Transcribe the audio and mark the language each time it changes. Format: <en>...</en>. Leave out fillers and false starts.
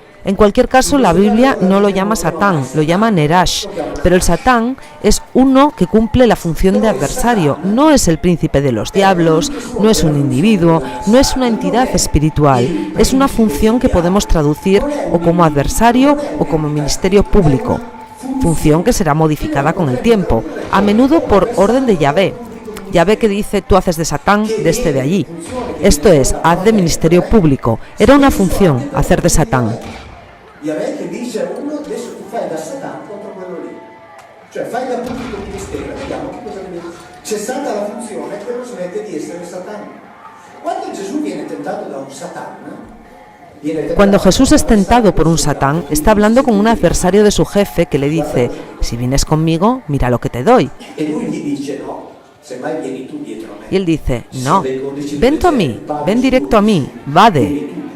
<es>En cualquier caso, la Biblia no lo llama Satán, lo llama Nerash, pero el Satán es uno que cumple la función de adversario, no es el príncipe de los diablos, no es un individuo, no es una entidad espiritual, es una función que podemos traducir o como adversario o como ministerio público, función que será modificada con el tiempo, a menudo por orden de Yahvé. Yahvé que dice, tú haces de Satán de este de allí. Esto es, haz de ministerio público. Era una función, hacer de Satán.</es> <it>Yahvé che dice a uno, adesso tu fai da Satana contro quello lì. Cioè fai da pubblico ministero, vediamo che cosa ne dice. Cessata la funzione, quello smette di essere Satana. Quando Gesù viene tentato da un Satana,</it> <es>cuando Jesús es tentado por un Satán, está hablando con un adversario de su jefe que le dice, si vienes conmigo, mira lo que te doy. Y él dice, no, ven tú a mí, ven directo a mí, vade.</es>